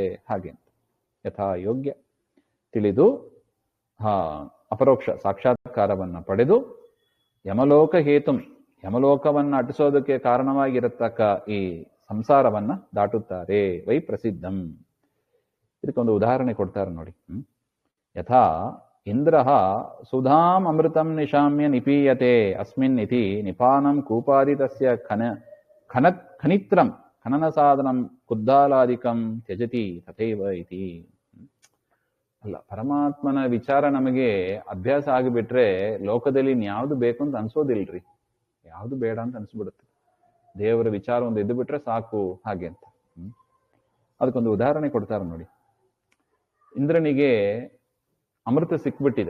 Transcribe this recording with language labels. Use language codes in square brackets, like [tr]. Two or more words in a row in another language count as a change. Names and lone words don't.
[kn] ಹಾಗೆ ಯಥಾ ಯೋಗ್ಯ ತಿಳಿದು ಅಪರೋಕ್ಷ ಸಾಕ್ಷಾತ್ಕಾರವನ್ನು ಪಡೆದು [sa] ಯಮಲೋಕ ಹೇತುಂ, [kn] ಯಮಲೋಕವನ್ನು ಅಟಿಸೋದಕ್ಕೆ ಕಾರಣವಾಗಿರತಕ್ಕ ಈ ಸಂಸಾರವನ್ನ ದಾಟುತ್ತಾರೆ. [sa] ವೈ ಪ್ರಸಿದ್ಧಂ. [kn] ಇದಕ್ಕೊಂದು ಉದಾಹರಣೆ ಕೊಡ್ತಾರೆ ನೋಡಿ. [sa] ಯಥಾ ಇಂದ್ರ ಸುಧಾಂ ಅಮೃತಂ ನಿಶಾಮ್ಯ ನಿಪೀಯತೆ ಅಸ್ಮಿನ್ ಇತಿ ನಿಪಾನಂ ಕೂಪಾದಿತಸ್ಯ ಖನಿತ್ರಂ ಖನನ ಸಾಧನಂ ಕುದ್ದಾಲಾದಿಕಂ ತ್ಯಜತಿ ತಥೈವ ಇತಿ. [kn] ಅಲ್ಲ, ಪರಮಾತ್ಮನ ವಿಚಾರ ನಮಗೆ ಅಭ್ಯಾಸ ಆಗಿಬಿಟ್ರೆ ಲೋಕದಲ್ಲಿ ಇನ್ಯಾವುದು ಬೇಕು ಅಂತ ಅನ್ಸೋದಿಲ್ರಿ, ಯಾವುದು ಬೇಡ ಅಂತ ಅನ್ಸ್ಬಿಡುತ್ತೆ. ದೇವರ ವಿಚಾರ ಒಂದು ಇದ್ದು ಬಿಟ್ರೆ ಸಾಕು ಹಾಗೆ ಅಂತ. ಅದಕ್ಕೊಂದು ಉದಾಹರಣೆ ಕೊಡ್ತಾರೆ ನೋಡಿ. ಇಂದ್ರನಿಗೆ ಅಮೃತ ಸಿಕ್ಬಿಟ್ಟಿದೆ.